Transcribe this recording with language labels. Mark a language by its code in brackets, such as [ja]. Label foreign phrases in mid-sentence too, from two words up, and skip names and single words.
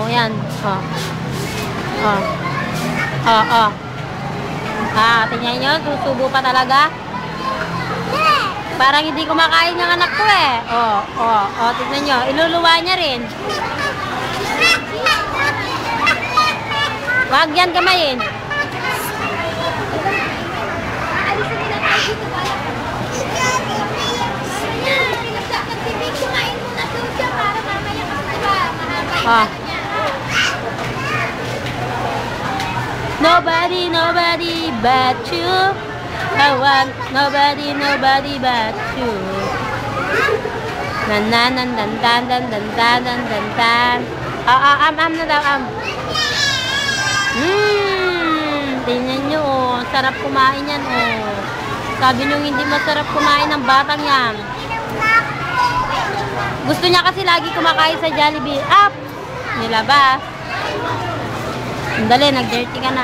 [tl] Yan. Oh. Oh. Oh, oh. Ah, tingnan nyo. Susubo pa talaga. Parang hindi kumakain yung anak ko eh. Oh, oh, oh. Tingnan nyo. Iluluwa niya rin. Wag yan kamayin. Ah. [en] Nobody but you. I want nobody but you. Nan nan nan dan dan dan dan dan dan dan dan. [tl] Am na daw am. Tingnan nyo oh, sarap kumain yan oh. Sabi nyo hindi masarap kumain ng batang yan. Gusto niya kasi lagi kumakain sa Jollibee. Up! Nilabas. Dali, nag-dirty ka na.